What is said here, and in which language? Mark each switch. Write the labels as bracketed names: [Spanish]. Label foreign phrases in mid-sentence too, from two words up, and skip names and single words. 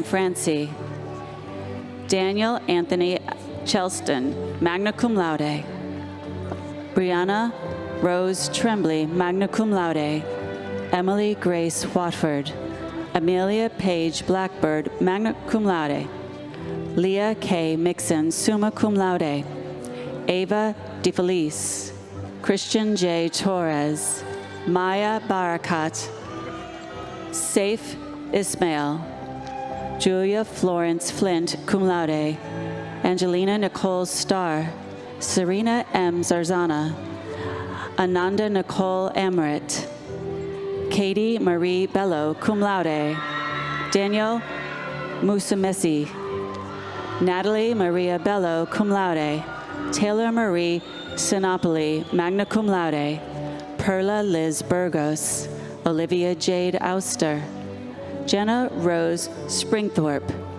[English] Francie, Daniel Anthony Chelston, [Latin] magna cum laude, [English] Brianna Rose Tremblay, [Latin] magna cum laude, [English] Emily Grace Watford, Amelia Page Blackbird, [Latin] magna cum laude, Leah K. Mixon, summa cum laude, [English] Ava DeFelice, Christian J. Torres, Maya Barakat, Saif Ismail, Julia Florence Flint, [Latin] cum laude, [English] Angelina Nicole Starr, Serena M. Zarzana, Ananda Nicole Amrit, Katie Marie Bello, [Latin] cum laude, [English] Daniel Musamesi, Natalie Maria Bello, [Latin] cum laude, [English] Taylor Marie Sinopoli, [Latin] magna cum laude, [English] Perla Liz Burgos, Olivia Jade Auster, Jenna Rose Springthorpe,